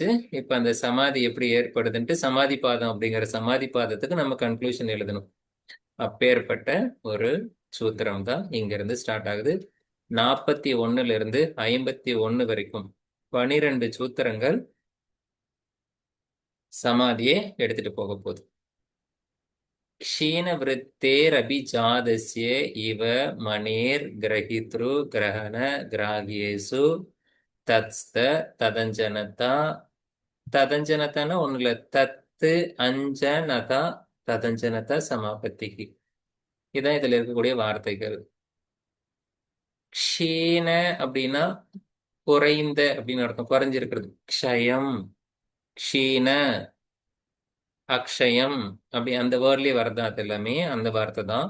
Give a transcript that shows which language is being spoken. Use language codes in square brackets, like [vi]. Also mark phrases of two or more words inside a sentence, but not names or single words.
[ta] இப்ப அந்த சமாதி எப்படி ஏற்படுதுன்ட்டு சமாதி பாதம் அப்படிங்கிற சமாதி பாதத்துக்கு நம்ம கன்க்ளூஷன் எழுதணும். அப்பேற்பட்ட ஒரு சூத்திரம் தான் இங்க இருந்து ஸ்டார்ட் ஆகுது. 41 இருந்து 51 வரைக்கும் 12 சூத்திரங்கள் சமாதியை எடுத்துட்டு போக போகுது. [sa] क्षीणवृत्तेरभिजातस्य इव मणिर् ग्रहीतृ ग्रहण ग्राह्येषु तत्स्थ तदञ्जनता ததஞ்சனத்தான ஒண்ணுல தத்து அஞ்சனதா ததஞ்சனதா சமாபத்திக்கு. [ta] இதான் இதுல இருக்கக்கூடிய வார்த்தைகள். க்ஷீண அப்படின்னா குறைந்த அப்படின்னு அர்த்தம், குறைஞ்சிருக்கிறது. க்ஷயம், க்ஷீண, அக்ஷயம் அப்படி அந்த வேர்ட்லயே வரதா, அது எல்லாமே அந்த வார்த்தை தான்.